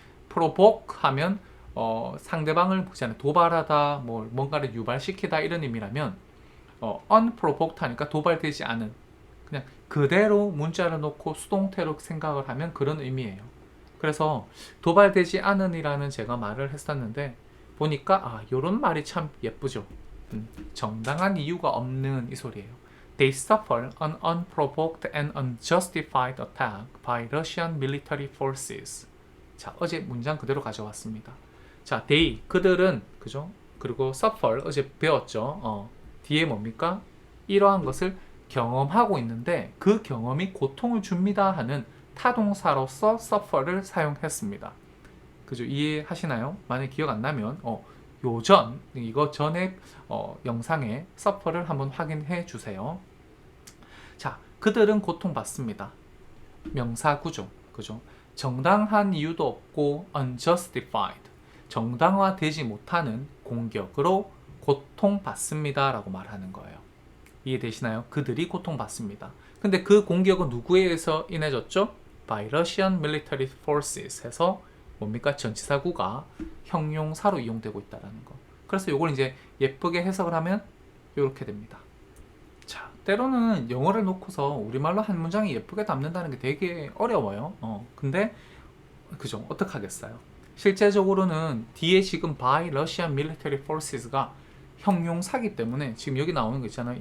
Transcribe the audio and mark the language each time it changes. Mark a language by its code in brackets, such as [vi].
[ko] provoke 하면 상대방을 도발하다, 뭔가를 유발시키다 이런 의미라면 unprovoked 하니까 도발되지 않은 그냥 그대로 문자를 놓고 수동태로 생각을 하면 그런 의미예요. 그래서 도발되지 않은이라는 제가 말을 했었는데 보니까 이런 말이 참 예쁘죠. 정당한 이유가 없는 이 소리예요. [en] They suffer an unprovoked and unjustified attack by Russian military forces. [ko] 자, 어제 문장 그대로 가져왔습니다. 자, they, 그들은, 그죠? 그리고 suffer, 어제 배웠죠? 뒤에 뭡니까? 이러한 것을 경험하고 있는데 그 경험이 고통을 줍니다 하는 타동사로서 suffer를 사용했습니다. 그죠? 이해하시나요? 만약 기억 안 나면, 요전, 이거 전에 영상에 suffer를 한번 확인해 주세요. 자, 그들은 고통받습니다. 명사구죠. 그죠? 정당한 이유도 없고 unjustified, 정당화되지 못하는 공격으로 고통받습니다 라고 말하는 거예요. 이해되시나요? 그들이 고통받습니다. 근데 그 공격은 누구에 의해서 인해졌죠? [en] By Russian military forces [ko] 해서 뭡니까? 전치사구가 형용사로 이용되고 있다는 거. 그래서 이걸 이제 예쁘게 해석을 하면 이렇게 됩니다. 자, 때로는 영어를 놓고서 우리말로 한 문장이 예쁘게 담는다는 게 되게 어려워요. 근데 그죠? 어떡하겠어요? 실제적으로는 뒤에 지금 [en] by Russian military forces [ko] 가 형용사기 때문에 지금 여기 나오는 거 있잖아요.